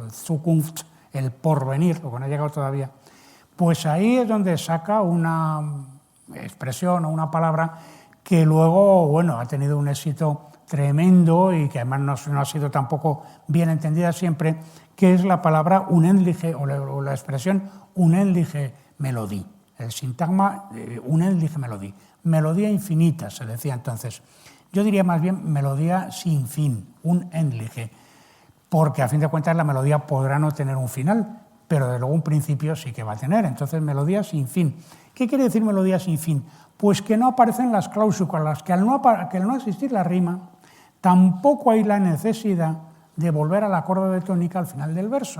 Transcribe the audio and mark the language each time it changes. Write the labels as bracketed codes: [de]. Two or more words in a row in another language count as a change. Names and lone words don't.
[es] El Zukunft, el porvenir, lo que no ha llegado todavía, pues ahí es donde saca una expresión o una palabra que luego, bueno, ha tenido un éxito tremendo y que además no ha sido tampoco bien entendida siempre, que es la palabra unendliche o la expresión [de] unendliche Melodie. [es] El sintagma [de] unendliche Melodie. [es] Melodía infinita, se decía entonces. Yo diría más bien melodía sin fin, unendliche, porque a fin de cuentas la melodía podrá no tener un final, pero de luego un principio sí que va a tener. Entonces, melodía sin fin. ¿Qué quiere decir melodía sin fin? Pues que no aparecen las cláusulas, que al no existir la rima, tampoco hay la necesidad de volver al acorde de tónica al final del verso.